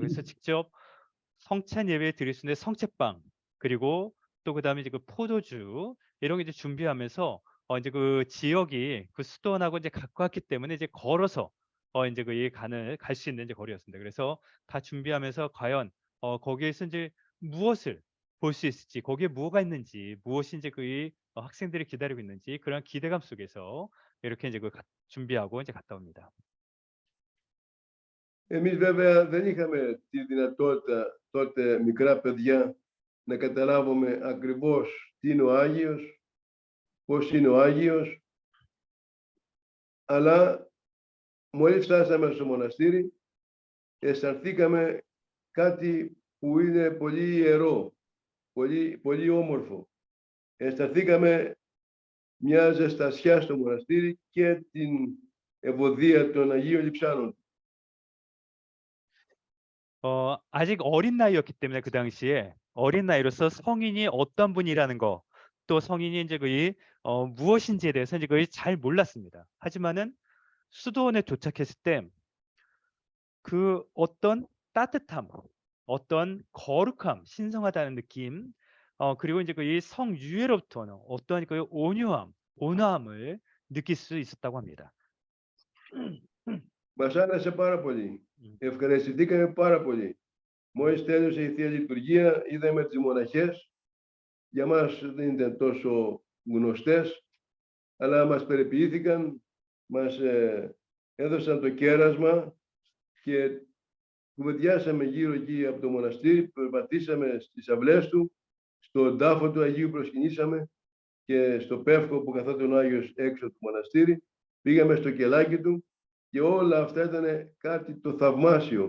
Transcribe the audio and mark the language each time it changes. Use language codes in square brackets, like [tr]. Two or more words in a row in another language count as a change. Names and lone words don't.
[ko] 그래서 직접 성찬 예배 드릴 수 있는 성채빵 그리고 또 그다음에 이제 포도주 이런 게 이제 준비하면서 이제 그 지역이 그 수도원하고 이제 가까웠기 때문에 이제 걸어서 이제 갈 수 있는 이제 거리였습니다. 그래서 다 준비하면서 과연 거기에서 이제 무엇을 볼 수 있을지, 거기에 뭐가 있는지, 무엇이 이제 학생들이 기다리고 있는지 그런 기대감 속에서 이렇게 이제 준비하고 이제 갔다 옵니다. [el] Εμείς βέβαια δεν είχαμε τη δυνατότητα τότε, μικρά παιδιά, να καταλάβουμε ακριβώς τι είναι ο Άγιος, πώς είναι ο Άγιος, αλλά μόλις φτάσαμε στο μοναστήρι, αισθανθήκαμε κάτι που είναι πολύ ιερό, πολύ όμορφο. Αισθανθήκαμε μια ζεστασιά στο μοναστήρι και την ευωδία των Αγίων Λειψάνων. [ko] 아직 어린 나이였기 때문에 그 당시에 어린 나이로서 성인이 어떤 분이라는 거, 또 성인이 이제 거의 무엇인지에 대해서 이제 거의 잘 몰랐습니다. 하지만은 수도원에 도착했을 때 그 어떤 따뜻함, 어떤 거룩함, 신성하다는 느낌, 그리고 이제 그 이 성유예로부터는 어떠한 그 온유함, 온화함을 느낄 수 있었다고 합니다. [el] Μας άρεσε πάρα πολύ. Ευχαριστηθήκαμε πάρα πολύ. Μόλις τέλειωσε η Θεία Λειτουργία, είδαμε τις μοναχές. Για μας δεν ήταν τόσο γνωστές, αλλά μας περιποιήθηκαν, μας έδωσαν το κέρασμα και κουβεντιάσαμε γύρω εκεί από το μοναστήρι, περπατήσαμε στις αυλές του, στον τάφο του Αγίου προσκυνήσαμε και στο πεύκο που καθόταν ο Άγιος έξω του μοναστήρι, πήγαμε στο κελάκι του και όλα αυτά ήταν κάτι το θαυμάσιο.